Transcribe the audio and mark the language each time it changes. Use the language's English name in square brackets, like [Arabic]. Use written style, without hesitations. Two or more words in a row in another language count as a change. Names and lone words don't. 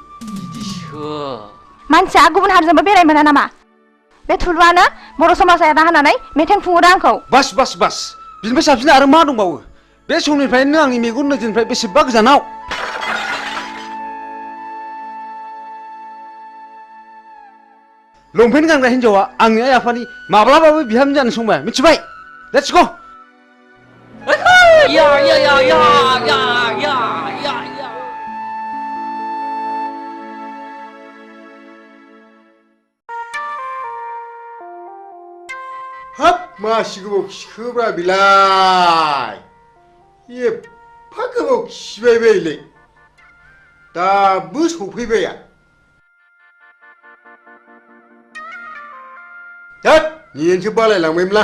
[Bodo] मानसिया गुबुन हारिजोंबो बेराय मोना नामा बे थुलुआनो बर' समाजा एना होनानै मेथाइ खुङोदा आंखौ बास बास बास बिनिफ्राय साबसिन आरो मा दंबावो बे समनिफ्रायनो आंनि मेगन नोजोरनिफ्राय बेसेबा गोजानाव लंपेन्ट गानग्रा हिन्जावा आंनि आइ आफानि माब्लाबाबो बिहामजो जानो संबाय मिथिबाय [English] let's go या या या या या या या या [Bodo] हाब मासि गोबाव खिखोब्रा बिलाय एफा गोबाव खिबाय बेलाय दाबो सफैबाया धोद नियेनसो बालायलांबायमोनलां